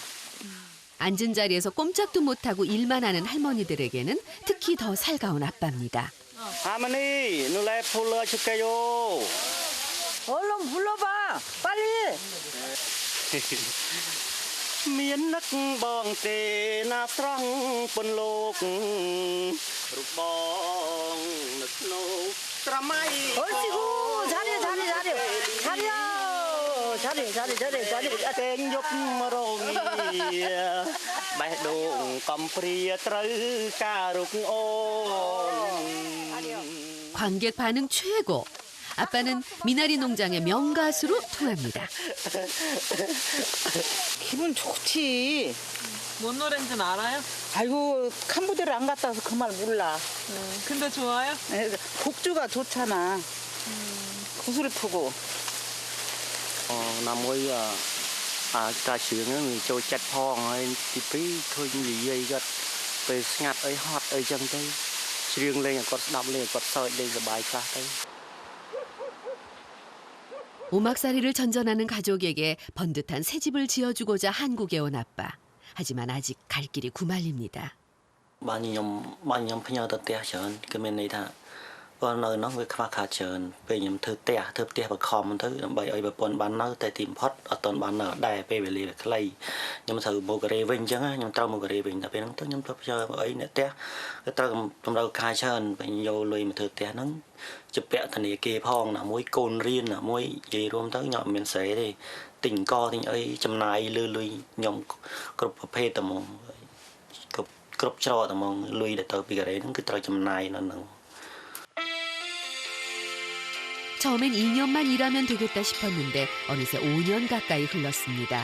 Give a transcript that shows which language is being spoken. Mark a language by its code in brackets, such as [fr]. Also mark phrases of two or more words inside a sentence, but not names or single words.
[ko] 앉은 자리에서 꼼짝도 못하고 일만 하는 할머니들에게는 특히 더 살가운 아빠입니다. 할머니, 놀래 풀러 줄게요. 얼른 불러봐. 빨리. [km] មាននឹក បងទេណាស្រស់ពន្លោករូបបងនឹកស្នូស្រមៃ [ko] 얼씨구. 잘해. 잘해. [km] តែងយប់រងាបេះដូងកំព្រាត្រូវការរុកអូន [ko] 관객 반응 최고. 아빠는 미나리 농장의 명가수로 통합니다. 기분 좋지. 뭔 노래인지는 알아요? 아이고 캄보디아를 안 갔다 와서 그 말 몰라. 근데 좋아요? 곡주가 좋잖아. 구슬을 푸고. [km] ណាមួយការជឿងវាចូលចិត្តផងហើយទីពីរឃើញនិយាយគាត់ពេលស្ងាត់អីហត់អីចឹងទៅច្រៀងលេងឲ្យគាត់ស្ដាប់លេងឲ្យគាត់សើចលេងសប្បាយខ្លះទៅ [ko] 오막살이를 전전하는 가족에게 번듯한 새 집을 지어주고자 한국에 온 아빠. 하지만 아직 갈 길이 구말립니다. [km] បាទខ្ញុំផ្ញើទៅផ្ទះច្រើនគឺមានន័យថាគាត់នៅនោះវាខ្វះខាតច្រើនពេលខ្ញុំធ្វើផ្ទះបខំទៅដើម្បីឲ្យប្រពន្ធបាននៅ តែទីបំផុតអត់ទាន់បាននៅដែរពេលវេលាវាខ្លីខ្ញុំត្រូវមកកូរ៉េវិញអញ្ចឹងខ្ញុំត្រូវមកកូរ៉េវិញតែពេលហ្នឹងទៅខ្ញុំទៅផ្ញើអីអ្នកផ្ទះក៏ត្រូវតម្រូវការច្រើនពេលយកលុយមកធ្វើផ្ទះហ្នឹងជាពាក់ធនាគារផងណាមួយកូនរៀនណាមួយនិយាយរួមទៅខ្ញុំអត់មានស្រីទេទិញកទិញអីចំណាយលុយខ្ញុំគ្រប់ប្រភេទតែហ្មងគ្រប់ច្រកតែហ្មងលុយដែលទៅពីកូរ៉េហ្នឹងគឺត្រូវចំណាយនៅហ្នឹង [ko] 처음엔 2년만 일하면 되겠다 싶었는데 어느새 5년 가까이 흘렀습니다.